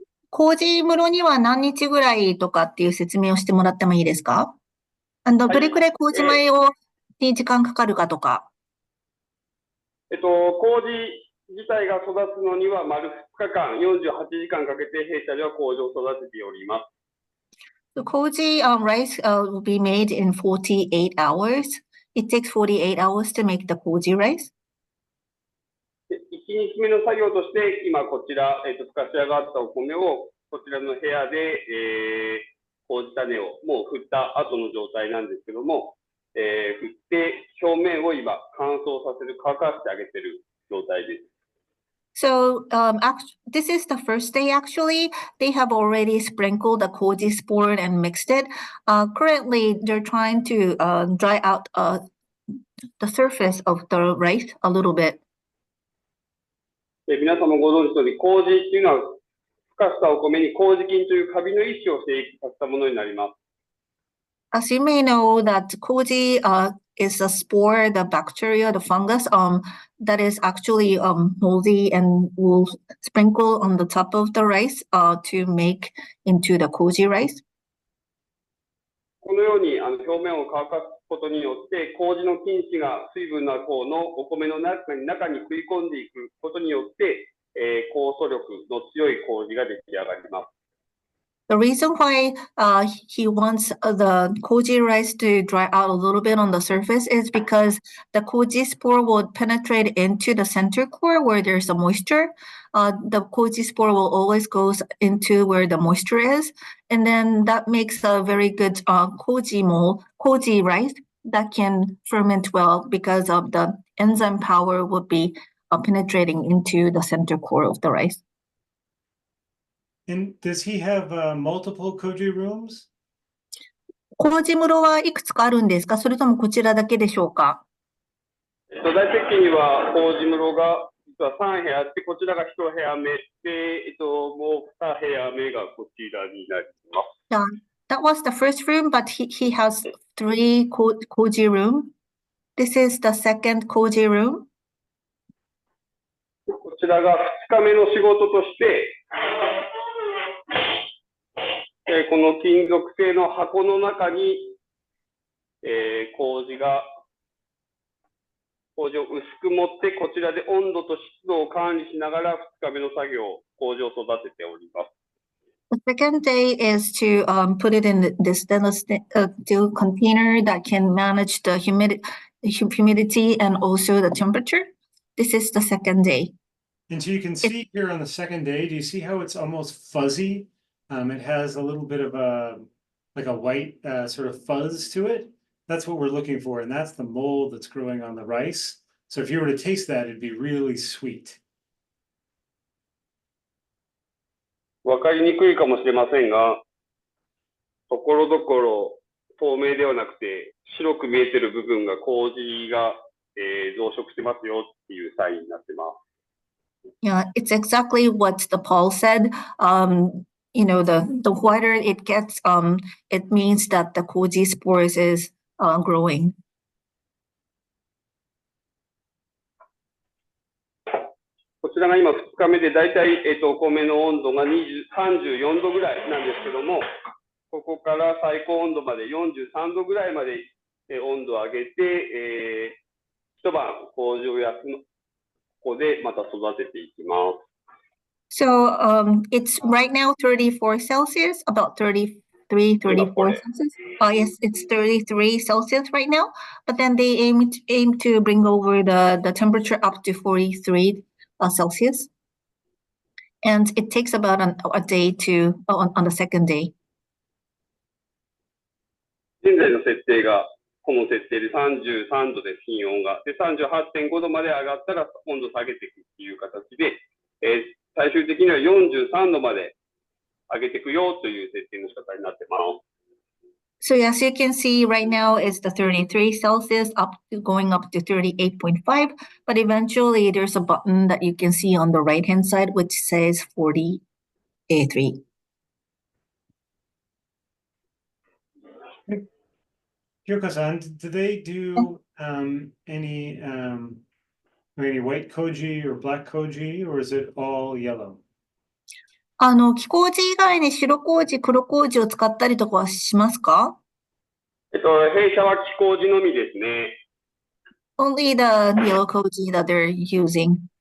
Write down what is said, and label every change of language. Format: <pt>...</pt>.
<ja>麹室には何日ぐらいとかっていう説明をしてもらってもいいですか？どれくらい麹米に時間かかるかとか。麹自体が育つのには丸2日間、48時間かけて弊社では麹を育てております。</ja> <en>The koji rice will be made in 48 hours. It takes 48 hours to make the koji rice.</en> <ja>1日目の作業として、今こちら、ふかし上がったお米をこちらの部屋で、麹種をもう振った後の状態なんですけども、振って表面を今乾燥させる、乾かしてあげている状態です。</ja> <en>So this is the first day actually. They have already sprinkled the koji spore and mixed it. Currently, they're trying to dry out the surface of the rice a little bit.</en> <ja>皆様ご存知の通り、麹っていうのは、ふかしたお米に麹菌というカビの一種を生育させたものになります。</ja> <en>As you may know, that koji is a spore, the bacteria, the fungus that is actually moldy and will sprinkle on the top of the rice to make into the koji rice.</en> <ja>このように表面を乾かすことによって、麹の菌糸が水分の方のお米の中に食い込んでいくことによって、酵素力の強い麹が出来上がります。</ja> <en>The reason why he wants the koji rice to dry out a little bit on the surface is because the koji spore will penetrate into the center core where there's a moisture. The koji spore will always go into where the moisture is, and then that makes a very good koji rice that can ferment well because of the enzyme power would be penetrating into the center core of the rice. And does he have multiple koji rooms?</en> <ja>麹室はいくつかあるんですか？それともこちらだけでしょうか？大設計には麹室が実は3部屋あって、こちらが1部屋目で、もう2部屋目がこちらになります。</ja> <en>Yeah, that was the first room, but he has 3 koji room. This is the second koji room.</en> <ja>こちらが2日目の仕事として、この金属製の箱の中に、麹を薄く持って、こちらで温度と湿度を管理しながら2日目の作業、麹を育てております。</ja> <en>The second day is to put it in this stainless steel container that can manage the humidity and also the temperature. This is the second day. And so you can see here on the second day, do you see how it's almost fuzzy? It has a little bit of like a white sort of fuzz to it. That's what we're looking for, and that's the mold that's growing on the rice. So if you were to taste that, it'd be really sweet.</en> <ja>わかりにくいかもしれませんが、ところどころ透明ではなくて白く見えてる部分が麹が、増殖してますよっていうサインになってます。</ja> <en>Yeah, it's exactly what the Paul said. The whiter it gets, it means that the koji spores is growing.</en> <ja>こちらが今2日目でだいたい、お米の温度が34度ぐらいなんですけども、ここから最高温度まで43度ぐらいまで、温度を上げて、一晩麹を休む、ここでまた育てていきます。</ja> <en>So it's right now 34 Celsius, about 33, 34 Celsius. Yes, it's 33 Celsius right now. But then they aim to bring over the temperature up to 43 Celsius. And it takes about a day to, on the second day.</en> <ja>現在の設定が、この設定で33度で品温が。で、38.5度まで上がったら温度下げていくっていう形で、最終的には43度まで上げていくよという設定の仕方になってます。</ja> <en>So as you can see right now it's the 33 Celsius going up to 38.5, but eventually there's a button that you can see on the right hand side which says 43. Kyoka-san, do they do any white koji or black koji, or is it all yellow?</en> <ja>木麹以外に白麹、黒麹を使ったりとかはしますか？弊社は木麹のみですね。</ja> <en>Only the yellow koji that they're using.</en>